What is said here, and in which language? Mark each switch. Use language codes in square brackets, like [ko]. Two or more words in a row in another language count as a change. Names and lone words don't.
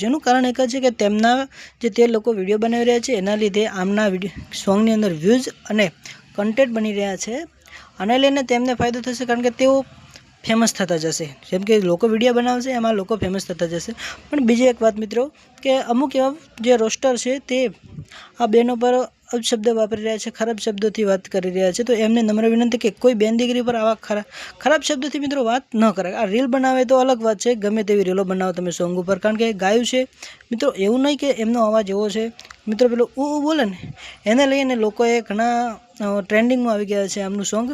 [gu] એનું કારણ એક જ છે કે તેમના જે તે લોકો વિડિયો બનાવી રહ્યા છે એના લીધે આમના સૉન્ગની અંદર વ્યૂઝ અને કન્ટેન્ટ બની રહ્યા છે। આને લઈને તેમને ફાયદો થશે કારણ કે તેઓ ફેમસ થતા જશે। જેમ કે લોકો વિડિયો બનાવશે એમાં લોકો ફેમસ થતા જશે। પણ બીજી એક વાત મિત્રો કે અમુક એવા જે રોસ્ટર છે તે આ બહેનો પર અપશબ્દ વાપરી રહ્યા છે, ખરાબ શબ્દોથી વાત કરી રહ્યા છે। તો એમને નમ્ર વિનંતી કે કોઈ બેન દીકરી પર આવા ખરાબ શબ્દોથી મિત્રો વાત ન કરે। આ રીલ બનાવે તો અલગ વાત છે, ગમે તેવી રીલો બનાવો તમે સૉન્ગ ઉપર, કારણ કે ગાયું છે મિત્રો એવું નહીં કે એમનો અવાજ એવો છે મિત્રો પેલો ઊ બોલે ને એને લઈને લોકોએ ઘણા ટ્રેન્ડિંગ મેં આવી ગયા છે આમનું સૉન્ગ।